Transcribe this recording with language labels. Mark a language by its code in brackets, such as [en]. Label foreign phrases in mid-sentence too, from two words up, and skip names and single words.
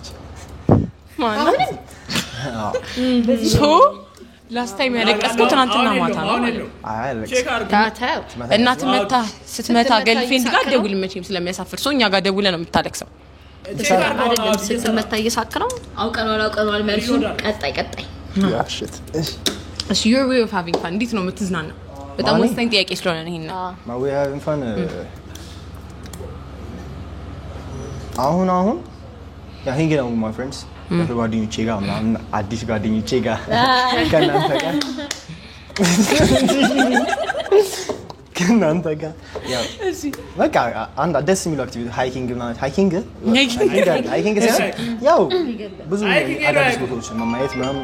[am] ማለት [en] so last time [am] ያለቀስከው ትናንትና ማታ ነው እናት መታ ስትመታ ገልፍሬንድ ጋር ደውል መቼም ስለሚያሳፍር ሶ እኛ ጋር ደውለ ነው የምታለቅሰው አይደለም ስትመታ እየሳቅ ነው አውቀናል መልሱ ቀጣይ እሺ [en] your way of having fun [am] እንዴት ነው የምትዝናናው በጣም ወሳኝ ጥያቄ ስለሆነ ነው ይሄን [en] my way of having fun [am] አሁን [en] hanging out with my friends [am] ጓደኞቼ ጋር ምናምን አዲስ ጓደኞቼ ጋር ከእናንተ ጋር ያው በቃ አንድ ደስ የሚለው [en] activity hiking [am] ያው ብዙ አዳዲስ ቦታዎችን ማየት ምናምን